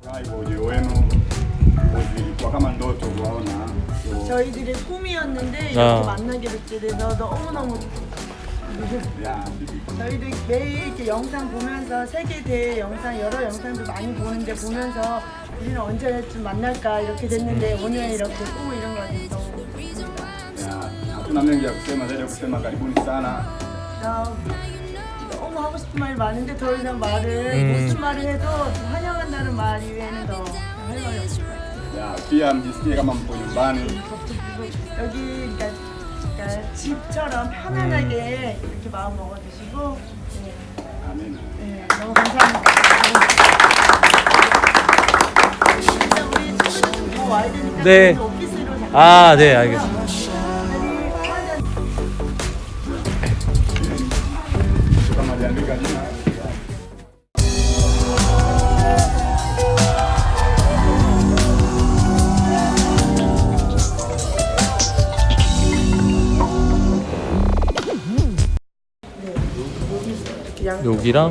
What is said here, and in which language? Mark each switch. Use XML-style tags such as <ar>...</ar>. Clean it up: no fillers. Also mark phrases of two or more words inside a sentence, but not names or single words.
<ko>저희들의 꿈이었는데 이렇게 만나게 됐게 돼서 너무너무 저희도 매일 이렇게 영상 보면서 세계대회 영상 여러 영상도 많이 보는데 보면서 우리는 언제쯤 만날까 이렇게 됐는데 오늘 이렇게 꿈을 이룬 것 같아서 너무 기쁩니다.</ko> <sw>Hatuna mengi ya kusema zaidi ya kusema karibuni sana.</sw> <ko>너무 하고 싶은 말이 많은데 더 이상 말을 무슨 말을 해도 환영한다는 말 이외에는 더 할 말이 없을 것 같아요.</ko> <sw>Pia mjisikie kama mko nyumbani.</sw> <ko>여기 그러니까 집처럼 편안하게 이렇게 마음 먹어주시고 네. 아멘. 네, 너무 감사합니다. 진짜 우리 친구들 좀 더 와야 되니까 네. 오피스로 잠깐 아, 네, 알겠습니다.</ko> <sw>Kama aliandika jina.</sw> <ko>여기랑</ko>